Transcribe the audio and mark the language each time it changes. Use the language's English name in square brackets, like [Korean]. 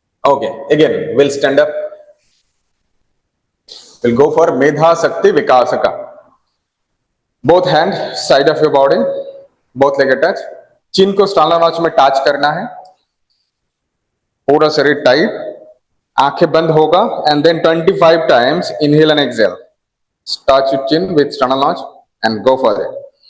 [English] Okay, again, we'll stand up. We'll go for Medha Shakti Vikasaka. Both hands side of your body, both leg touch. [Hindi] चिन को स्टाला notch में touch करना है, पूरा शरीर tight, आंखें बंद होगा, [English] and then 25 times inhale and exhale. Touch your chin with sternal notch and go for it.